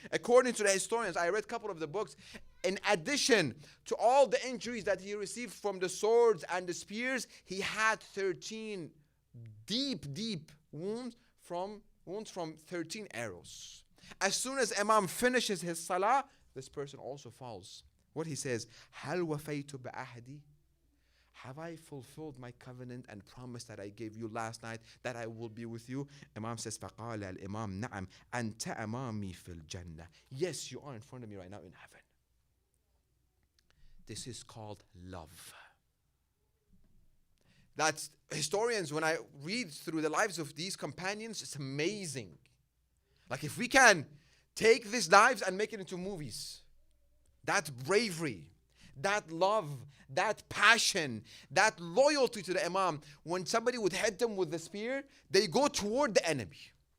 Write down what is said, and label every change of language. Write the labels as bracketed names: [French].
[English] According to the historians, I read a couple of the books. In addition to all the injuries that he received from the swords and the spears, he had 13 deep wounds from 13 arrows. As soon as Imam finishes his salah, this person also falls. What he says, [Arabic] هَلْ وَفَيْتُ بِأَحْدِي? [English] Have I fulfilled my covenant and promise that I gave you last night that I will be with you? Imam says, [Arabic] فَقَالَ الْإِمَامِ نَعَمْ أَنْتَ أَمَامِي فِي الْجَنَّةِ. [English] Yes, you are in front of me right now in heaven. This is called love. That's historians, when I read through the lives of these companions, it's amazing. Like if we can take these lives and make it into movies, that bravery, that love, that passion, that loyalty to the Imam, when somebody would hit them with the spear, they go toward the enemy.